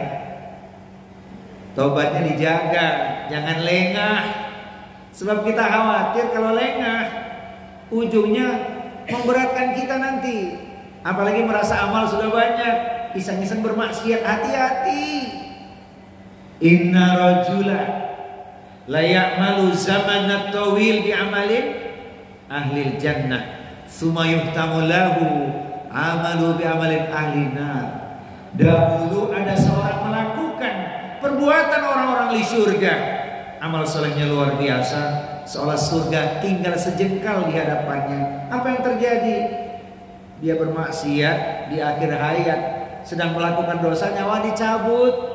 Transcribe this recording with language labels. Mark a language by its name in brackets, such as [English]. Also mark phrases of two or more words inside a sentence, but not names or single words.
[Indonesian] Tobatnya dijaga, jangan lengah. Sebab kita khawatir kalau lengah, ujungnya memberatkan kita nanti. Apalagi merasa amal sudah banyak, iseng-iseng bermaksiat. Hati-hati. [Arabic] إن الرجل ليعمل الزمن الطويل بعمل أهل الجنة ثم يختم له عمله بعمل أهل النار. [Indonesian] Dahulu ada seorang melakukan perbuatan orang-orang di surga, amal solehnya luar biasa, seolah surga tinggal sejengkal di hadapannya. Apa yang terjadi? Dia bermaksiat di akhir hayat, sedang melakukan dosa, nyawa dicabut.